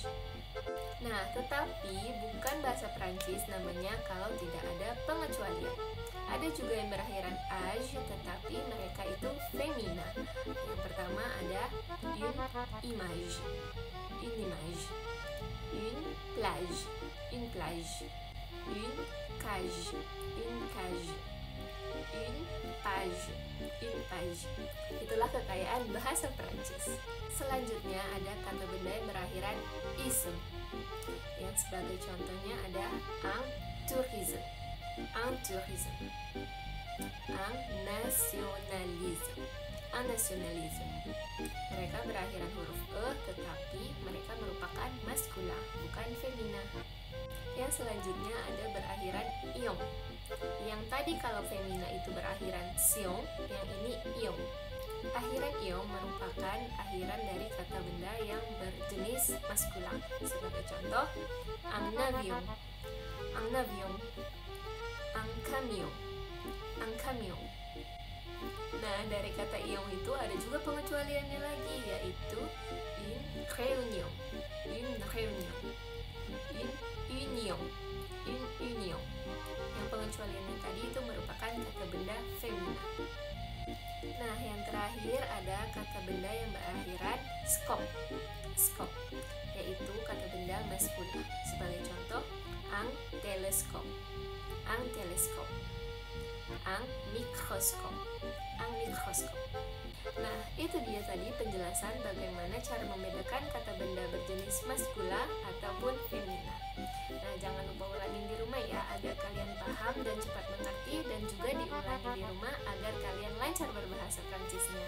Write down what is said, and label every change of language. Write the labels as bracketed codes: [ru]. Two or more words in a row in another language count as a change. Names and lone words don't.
[id] Nah, tetapi bukan bahasa Prancis namanya kalau tidak ada pengecualian. Ada juga yang berakhiran age tetapi mereka itu femina. Yang pertama ada [fr] une image, une plage, une cage, une page. [id] Itulah kekayaan bahasa Prancis. Selanjutnya ada kata benda yang berakhiran ism, yang sebagai contohnya ada [fr] un tourisme, un nationalisme. [id] Mereka berakhiran huruf e tetapi mereka merupakan maskula, bukan femina. Yang selanjutnya ada berakhiran ion. Yang tadi kalau femina itu berakhiran sion, yang ini ion. Akhiran ion merupakan akhiran dari kata benda yang berjenis maskula. Sebagai contoh, [fr] un avion, un camion. [id] Nah, dari kata ion itu ada juga pengecualiannya lagi, yaitu [fr] une réunion, une union. [id] Yang pengecualiannya tadi itu merupakan kata benda femina. Nah, yang terakhir ada kata benda yang berakhiran skop, yaitu kata benda maskula. Sebagai contoh, [fr] un telescope, un microscope. [id] Nah, itu dia tadi penjelasan bagaimana cara membedakan kata benda berjenis maskula ataupun femina. Nah, jangan lupa ulangin di rumah ya, agar kalian paham dan cepat mengerti, dan juga diulangi di rumah agar kalian lancar berbahasa Prancisnya.